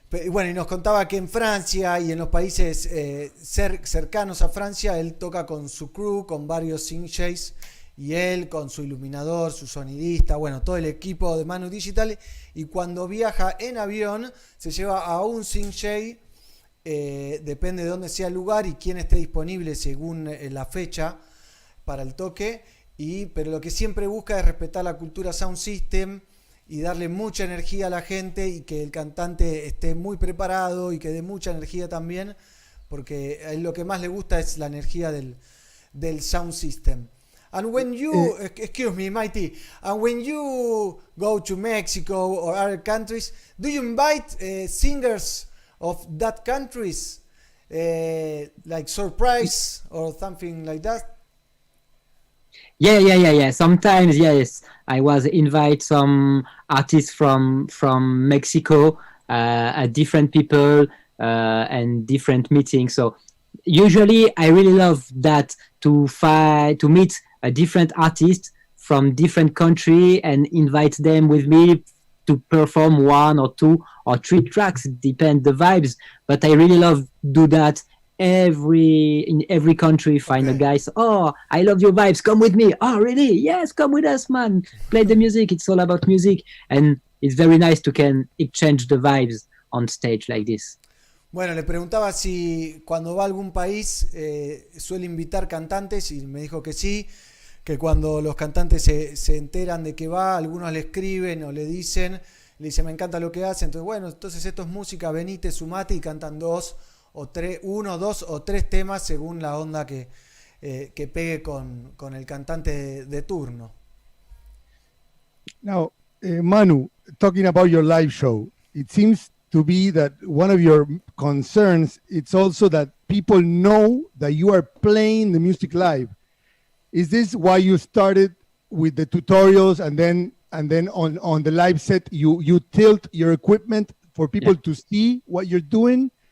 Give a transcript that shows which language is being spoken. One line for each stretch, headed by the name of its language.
Spanish: Bueno, y nos contaba que en Francia y en los países cercanos a Francia, él toca con su crew, con varios DJs, y él con su iluminador, su sonidista, bueno, todo el equipo de Manudigital, y cuando viaja en avión se lleva a un DJ, depende de dónde sea el lugar y quién esté disponible según la fecha para el toque, pero lo que siempre busca es respetar la cultura Sound System y darle mucha energía a la gente, y que el cantante esté muy preparado y que dé mucha energía también, porque a él lo que más le gusta es la energía del Sound System.
English: And when you, excuse me, Mighty, and when you go to Mexico or other countries, do you invite singers of that countries like surprise or something like that? Yeah. Sometimes, yes, I was invite some artists from Mexico, different people, and different meetings. So usually, I really love that to meet a different artist from different country and invite them with me to perform 1 or 2 or 3 tracks. Depend the vibes, but I really love do that in every country. Find a guy, so, oh, I love your vibes, come with me. Oh, really? Yes, come with us, man. Play the music. It's all about music, and it's very nice to can exchange the vibes on stage like this.
Spanish: Bueno, le preguntaba si cuando va a algún país suele invitar cantantes y me dijo que sí, que cuando los cantantes se enteran de que va, algunos le escriben o le dicen, me encanta lo que hace, entonces bueno, entonces esto es música, venite, sumate, y cantan 2 o 3, 1, 2 o 3 temas según la onda que pegue con el cantante de turno.
English: Now, Manu, talking about your live show, it seems to be that one of your concerns, it's also that people know that you are playing the music live. Is this why you started with the tutorials and then on the live set you tilt your equipment for people to see what you're doing?